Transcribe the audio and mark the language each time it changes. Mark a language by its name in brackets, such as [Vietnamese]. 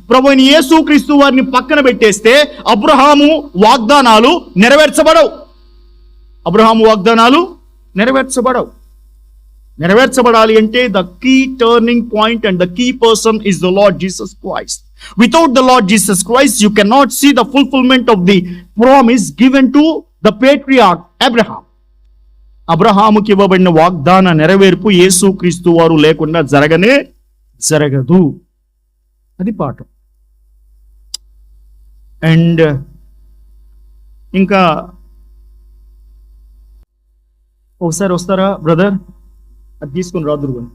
[Telugu] ప్రభు అయిన యేసుక్రీస్తు వారిని పక్కన పెట్టేస్తే అబ్రహాము వాగ్దానాలు నెరవేర్చబడవు. అబ్రహాము వాగ్దానాలు నెరవేర్చబడవు. నెరవేర్చబడాలి అంటే [English] The key turning point and the key person is the Lord Jesus Christ. Without the Lord Jesus Christ, you cannot see the fulfillment of the promise given to the patriarch Abraham. [Telugu] అబ్రహాముకి ఇవ్వబడిన వాగ్దాన నెరవేర్పు యేసుక్రీస్తు వారు లేకుండా జరగదు. అది పాఠం. అండ్ ఇంకా ఒకసారి వస్తారా బ్రదర్? అది తీసుకుని రాదురు.